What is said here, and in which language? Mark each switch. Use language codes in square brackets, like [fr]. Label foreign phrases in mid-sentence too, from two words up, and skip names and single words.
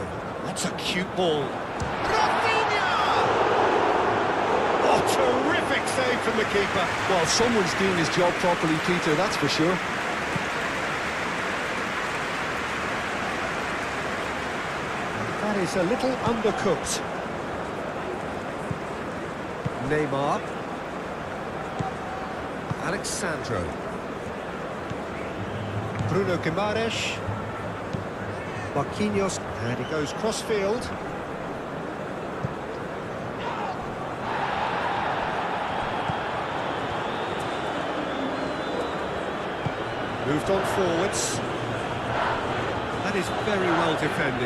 [en] That's a cute ball. Rafinha! Oh, terrific save from the keeper. Well, someone's doing his job properly, Peter, that's for sure. That is a little undercooked. Neymar. Alexandro. Bruno Guimaraes. Marquinhos. And he goes cross-field. Moved on forwards. That is very well defended.